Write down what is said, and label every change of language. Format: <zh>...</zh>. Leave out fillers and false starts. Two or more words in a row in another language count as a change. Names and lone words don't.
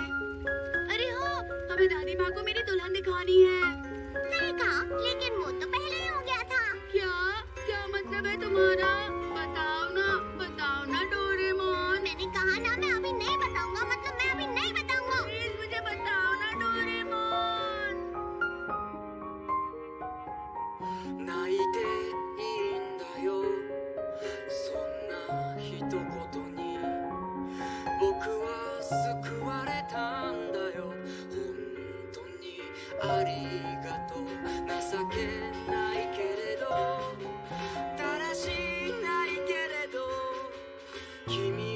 <hi>अरे हाँ, हमें दादी माँ को मेरी दुल्हन दिखानी है। सही कहा, लेकिन वो तो पहले ही हो गया था। क्या मतलब है तुम्हारा? बताओ ना डोरेमोन। मैंने कहा ना, मैं अभी नहीं बताऊंगा, मतलब मैं अभी नहीं बताऊंगा। प्लीज मुझे बताओ ना डोरेमोन।</hi> <ja>泣いていいんだよそんな一言に僕は救われたんだよ本当にありがとう情けないけれどだらしないけれど君</ja>